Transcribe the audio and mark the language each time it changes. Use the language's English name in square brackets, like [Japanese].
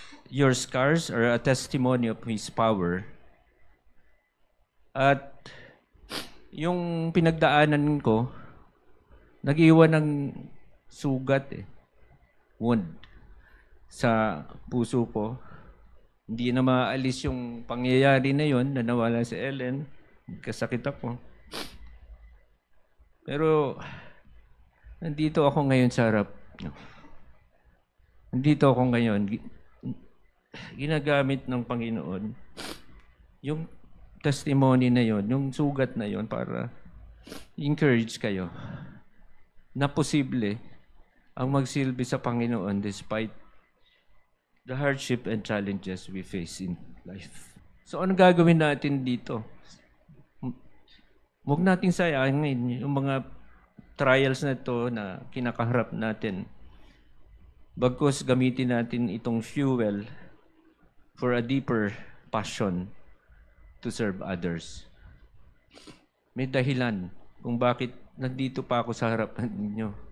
[English] Your scars are a testimony of His power. [Filipino] At yung pinagdaanan ko, nag-iwan ng sugat wound sa puso ko. Hindi na maalis yung pangyayari na yon na nawala si Ellen. Kasakit ako. Pero nandito ako ngayon sa harap. Nandito ako ngayon. Ginagamit ng Panginoon yung testimony na yon, yung sugat na yon para encourage kayo na posible ang magsilbi sa Panginoon [English] despite the hardship and challenges we face in life. [Filipino] So ano gagawin natin dito? Huwag nating sayangin yung mga trials na ito na kinakaharap natin. Bagkus gamitin natin itong [English] fuel for a deeper passion to serve others. [Filipino] May dahilan kung bakit nandito pa ako sa harapan ninyo.